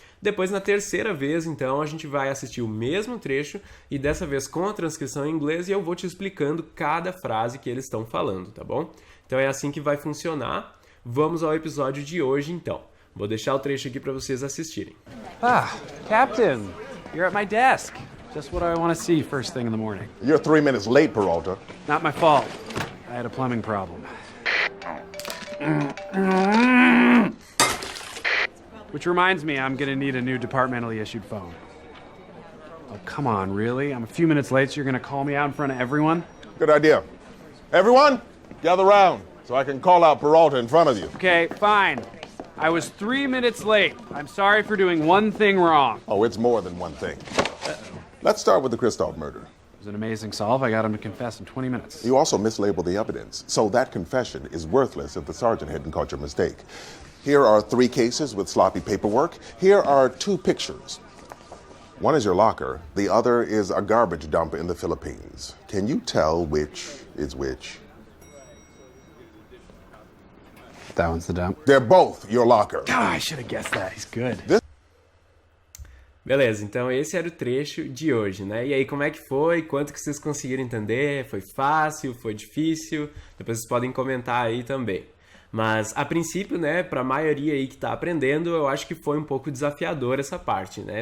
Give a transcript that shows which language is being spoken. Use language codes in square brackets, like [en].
[pt] Depois, na terceira vez, então, a gente vai assistir o mesmo trecho e dessa vez com a transcrição em inglês e eu vou te explicando cada frase que eles estão falando, tá bom? Então, é assim que vai funcionar. Vamos ao episódio de hoje, então. Vou deixar o trecho aqui para vocês assistirem. [en] Captain, you're at my desk. Just what I want to see first thing in the morning. You're 3 minutes late, Peralta. Not my fault. I had a plumbing problem. Which reminds me, I'm gonna need a new departmentally issued phone. Oh, come on, really? I'm a few minutes late, so you're gonna call me out in front of everyone? Good idea. Everyone, gather round so I can call out Peralta in front of you. Okay, fine. I was 3 minutes late. I'm sorry for doing one thing wrong. Oh, it's more than one thing. Let's start with the Christoph murder. It was an amazing solve. I got him to confess in 20 minutes. You also mislabeled the evidence, so that confession is worthless if the sergeant hadn't caught your mistake. Here are 3 cases with sloppy paperwork. Here are 2 pictures. One is your locker. The other is a garbage dump in the Philippines. Can you tell which is which? That one's the dump. They're both your locker. God, I should have guessed that. He's good. [pt] Beleza, então esse era o trecho de hoje, né? E aí, como é que foi? Quanto que vocês conseguiram entender? Foi fácil? Foi difícil? Depois vocês podem comentar aí também. Mas, a princípio, né, para a maioria aí que está aprendendo, eu acho que foi um pouco desafiador essa parte, né?